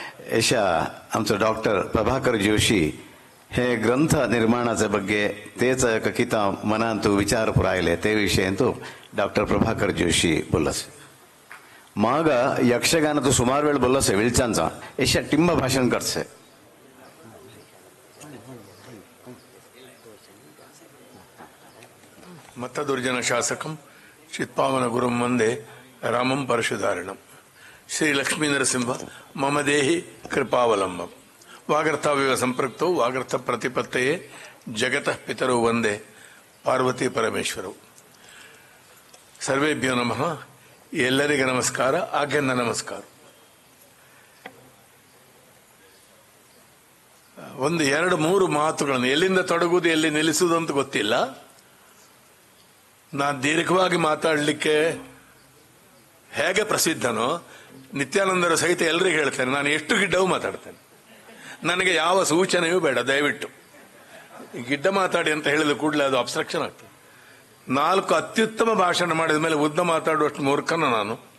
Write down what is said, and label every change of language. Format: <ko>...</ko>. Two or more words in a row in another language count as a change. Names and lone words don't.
<kok>यशा आमचो डॉक्टर प्रभाकर जोशी हे ग्रंथ निर्माणाचे बग्गे तेच किता मनांतू विचार पुरायले ते विशयंतू डॉक्टर प्रभाकर जोशी बोलस माग यक्षगानातू सुमार वेळ बोलसे विळचांचा यशा टिंब भाषण करसे</kok> <sa>मत्तदुर्जन शासकं चित्पावन गुरुं वंदे रामं परशुधारणं श्री लक्ष्मी नरसिंह मम देहि कृपावलंबं वागर्थाविव संपृक्तो वागर्थ प्रतिपत्तये जगतः पितरो वंदे पार्वती परमेश्वरौ सर्वेभ्यो नमः</sa> <kn>ಎಲ್ಲರಿಗೆ ನಮಸ್ಕಾರ ಆಜ್ಞೆನ ನಮಸ್ಕಾರ ಒಂದು ಎರಡು ಮೂರು ಮಾತುಗಳನ್ನು ಎಲ್ಲಿಂದ ತೊಡಗುವುದು ಎಲ್ಲಿ ನಿಲ್ಲಿಸುವುದು ಅಂತ ಗೊತ್ತಿಲ್ಲ ನಾನು ದೀರ್ಘವಾಗಿ ಮಾತಾಡಲಿಕ್ಕೆ ಹೇಗೆ ಪ್ರಸಿದ್ಧನೋ ನಿತ್ಯಾನಂದರ ಸಹಿತ ಎಲ್ಲರಿಗೂ ಹೇಳ್ತೇನೆ ನಾನು ಎಷ್ಟು ಗಿಡ್ಡವೂ ಮಾತಾಡ್ತೇನೆ ನನಗೆ ಯಾವ ಸೂಚನೆಯೂ ಬೇಡ ದಯವಿಟ್ಟು ಗಿಡ್ಡ ಮಾತಾಡಿ ಅಂತ ಹೇಳಿದ ಕೂಡಲೇ ಅದು ಅಬ್ಸ್ಟ್ರಕ್ಷನ್ ಆಗ್ತದೆ 4 ಅತ್ಯುತ್ತಮ ಭಾಷಣ ಮಾಡಿದ ಮೇಲೆ ಉದ್ದ ಮಾತಾಡುವಷ್ಟು ಮೂರ್ಖನ ನಾನು</kn>